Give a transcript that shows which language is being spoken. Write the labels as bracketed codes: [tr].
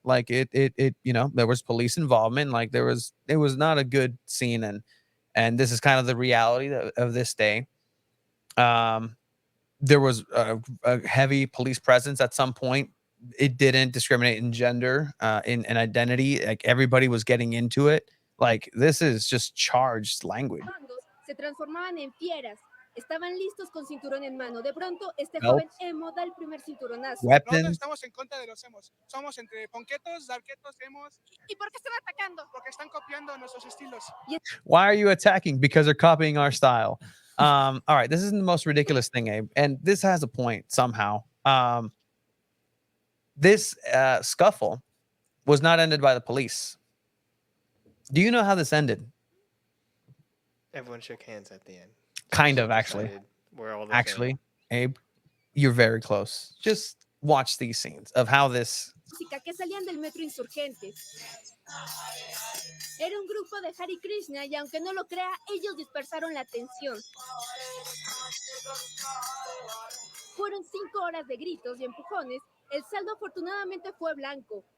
[en] Like, it there was police involvement. Like, it was not a good scene, and this is kind of the reality of this day. There was a heavy police presence at some point. It didn't discriminate in gender, in identity. Like, everybody was getting into it. Like, this is just charged language. [es] Se transformaban en fieras. Estaban listos con cinturón en mano. De pronto, este [en] Belts, [es] joven emo da el primer cinturonazo. Nosotros [en] weapons. [es] estamos en contra de los emos. Somos entre ponquetos, darketos, emos. ¿Y por qué están atacando? Porque están copiando nuestros estilos. [en] Why are you attacking? Because they're copying our style. All right, this isn't the most ridiculous thing, Abe, and this has a point somehow. This scuffle was not ended by the police. Do you know how this ended? Everyone shook hands at the end. Kind of, actually. Decided we're all the Actually, Abe, you're very close. Just watch these scenes of how this. [es] Música que salían del metro Insurgentes. Era un grupo de Hare Krishna y aunque no lo crea, ellos dispersaron la atención. Fueron 5 horas de gritos y empujones. El saldo afortunadamente fue blanco.